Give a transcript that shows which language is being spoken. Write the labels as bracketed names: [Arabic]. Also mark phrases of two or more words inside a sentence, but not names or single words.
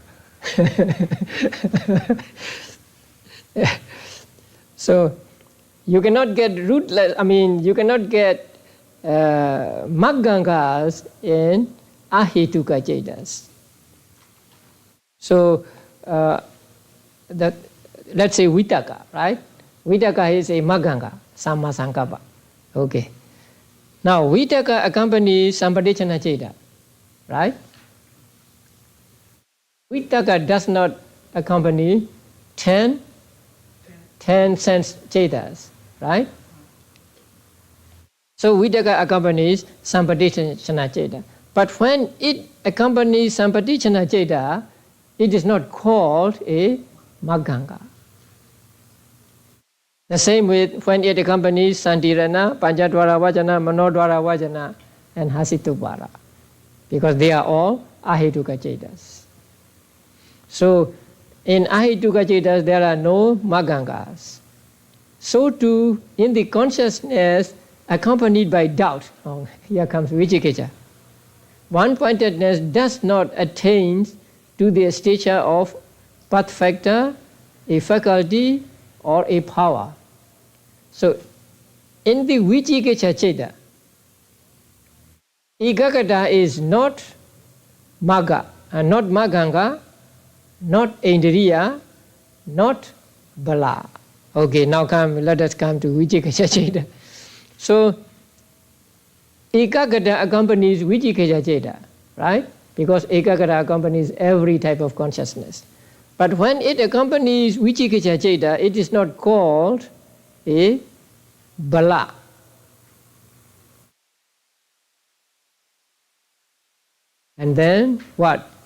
[English] So you cannot get rootless, you cannot get maggangas in [Pali] ahituka chetas. [English] So let's say vitaka, right? Vitaka is a magganga, [Pali] samma sankappa. [English] Okay. Now vitaka accompanies [Pali] sampadicana cheta, [English] right? Vitaka does not accompany 10 sense chetas, right? So vitaka accompanies [Pali] sampadicana cheta. [English] But when it accompanies [Pali] sampadicana cheta, [English] it is not called a magganga. The same with when it accompanies [Pali] santirana, panchadvara vajana, manodvara vajana, [English] and hasitupara, because they are all [Pali] ahituka chetas. [English] So in [Pali] ahituka chetas [English] there are no maggangas. So too in the consciousness accompanied by doubt, here comes vicikicca. One-pointedness does not attain to the stature of path factor, a faculty, or a power. So in the [Pali] vicikicca cheta, [English] ekagata is not magga, not magganga, not indriya, not bala. Okay, now let us come to [Pali] vicikicca cheta. [English] So ekagata accompanies [Pali] vicikicca cheta, [English] right? Because ekagata accompanies every type of consciousness. But when it accompanies [Pali] vicikicca cheta, [English] it is not called a bala. And then what?